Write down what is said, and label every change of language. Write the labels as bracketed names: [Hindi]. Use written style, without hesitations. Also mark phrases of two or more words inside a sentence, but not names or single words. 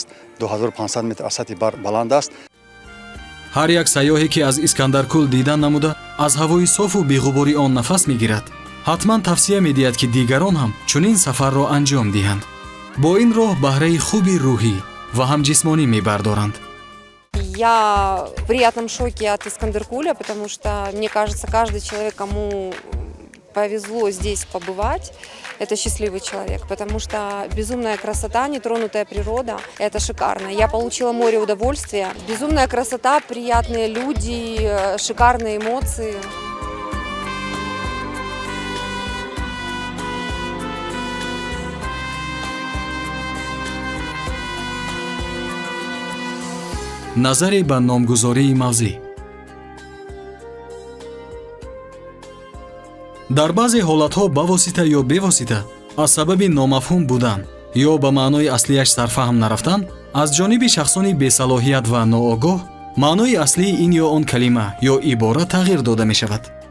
[Tajik] 2500 метр аз сатҳи бар баланд аст. ҳар як сайёҳе ки аз искандаркул дидан намуда аз ҳавои софу беғубори он нафас мегирад, ҳатман тавсия медиҳад ки дигарон ҳам чунин сафарро анҷом диҳанд. бо ин роҳ баҳраи хуби рӯҳӣ ва ҳам ҷисмонӣ мебардоранд. [Russian] Я в приятном шоке от Искандеркуля, потому что, мне кажется, каждый человек, кому повезло здесь побывать, это счастливый человек, потому что безумная красота, нетронутая природа, это шикарно. Я получила море удовольствия, безумная красота, приятные люди, шикарные эмоции. [Tajik] назаре ба номгузории мавзӣ. дар баъзе ҳолатҳо бавосита ё бевосита аз сабаби номафҳум будан ё ба маънои аслияш сарфаҳм нарафтан аз ҷониби шахсони бесалоҳият ва ноогоҳ маънои аслии ин ё он калима ё ибора тағйир дода мешавад.